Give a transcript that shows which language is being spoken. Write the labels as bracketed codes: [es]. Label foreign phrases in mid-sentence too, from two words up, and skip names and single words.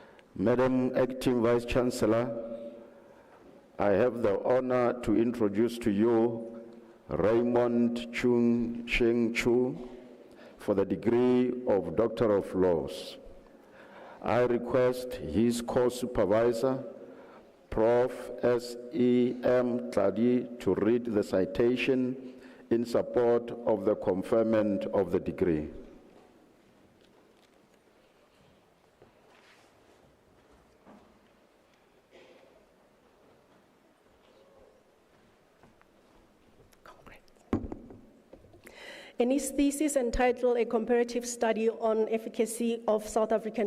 [en] Madam Acting Vice Chancellor, I have the honor to introduce to you Raymond Chung Cheng Chu for the degree of Doctor of Laws. I request his co-supervisor, Prof. S.E.M. Tladi, to read the citation in support of the conferment of the degree. In his thesis entitled A Comparative Study on Efficacy of South African